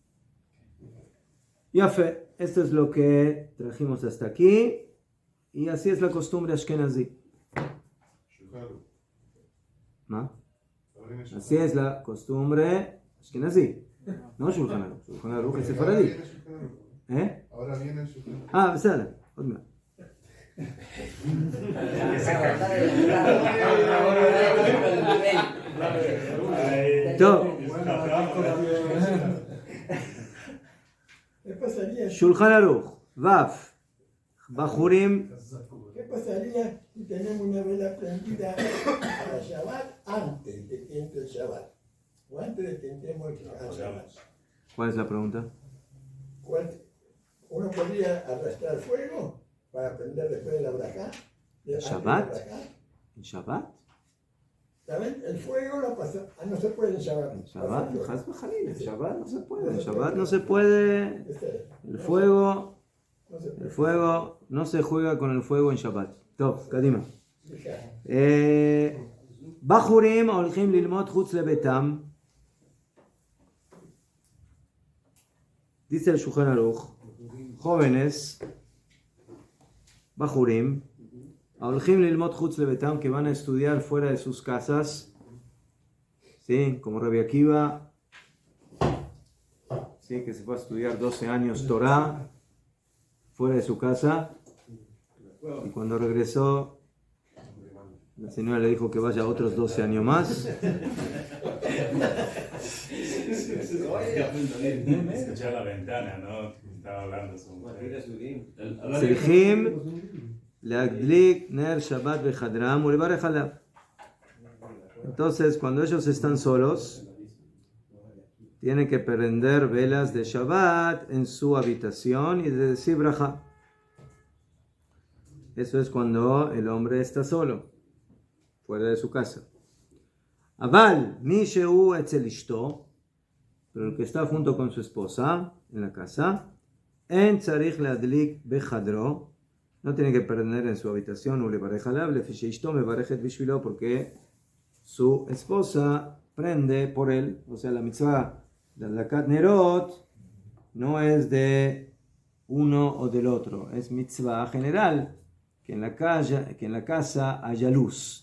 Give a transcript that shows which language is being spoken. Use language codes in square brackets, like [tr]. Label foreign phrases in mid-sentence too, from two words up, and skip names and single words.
[es] Ya fe, esto es lo que trajimos hasta aquí y así es la costumbre ashkenazí. ¿No? Así es la costumbre ashkenazí. No Shulchan Aruch. Shulchan Aruch es sefaradí. Ahora viene el Shulchan Aruch. [he] בסדר, עוד מעט. טוב. [es] Shulchan Aruch, [he] ו, בחורים. [es] ¿Qué pasaría si tenemos una vela prendida para Shabbat antes de que entre el Shabbat? O antes de que entremos al Shabbat. ¿Cuál es la pregunta? ¿Uno podría arrastrar fuego para prender después de la brajá? ¿Shabbat? ¿En Shabbat? ¿Saben? El fuego no se puede en Shabbat. En Shabbat, en Shabbat no se puede. En Shabbat no se puede. El fuego no se juega con el fuego en Shabbat. [he] טוב, קדימה. בחורים הולכים ללמוד חוץ לביתם. [es] Dice el Shulchan Aruch, jóvenes, Bajurim, [he] הולכים ללמוד חוץ לביתם, [es] que van a estudiar fuera de sus casas, ¿sí? Como Rabbi Akiva, ¿sí? Que se fue a estudiar 12 años Torah fuera de su casa, y cuando regresó la señora le dijo que vaya otros 12 años más. Escuchar la ventana, ¿no? Estaba hablando su mujer. [he] צריכים להדליק נר שבת בחדרם ולברך עליו. [es] Entonces, cuando ellos están solos, tienen que prender velas de Shabbat en su habitación y decir brajá. Eso es cuando el hombre está solo, fuera de su casa. [he] אבל, מי שהוא אצל אשתו, [es] pero el que está junto con su esposa en la casa, [he] אין צריך להדליק בחדרו, [es] no tiene que prender en su habitación, porque su esposa prende por él. O sea, la mitzvah de [he] הדלקת נרות [es] no es de uno o del otro, es mitzvah general, que en la casa haya luz.